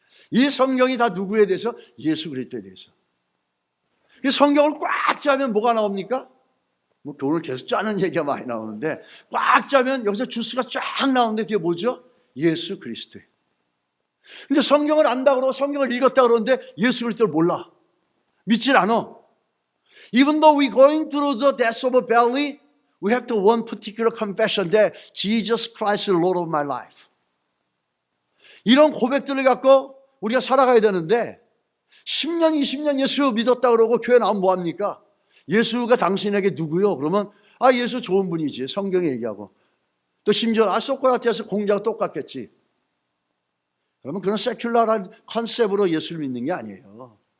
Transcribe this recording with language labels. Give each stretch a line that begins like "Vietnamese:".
Korean: 이 성경이 다 누구에 대해서? 예수 그리스도에 대해서. 이 성경을 꽉 짜면 뭐가 나옵니까? 오늘 계속 짜는 얘기가 많이 나오는데 꽉 짜면 여기서 주스가 쫙 나오는데 그게 뭐죠? 예수 그리스도예요. 근데 성경을 안다 그러고 성경을 읽었다 그러는데 예수 그리스도를 몰라. 믿질 않아.
English: Even though we're going through the death of a valley, we have to one particular confession that Jesus Christ is Lord of my life.
Korean: 이런 고백들을 갖고 우리가 살아가야 되는데 10년, 20년 예수 믿었다 그러고 교회 나오면 뭐합니까? 예수가 당신에게 누구요? 그러면 예수 좋은 분이지. 성경에 얘기하고. 또 심지어 소크라테스 공자가 똑같겠지. 그러면 그런 세큘러한 컨셉으로 예수를 믿는 게 아니에요.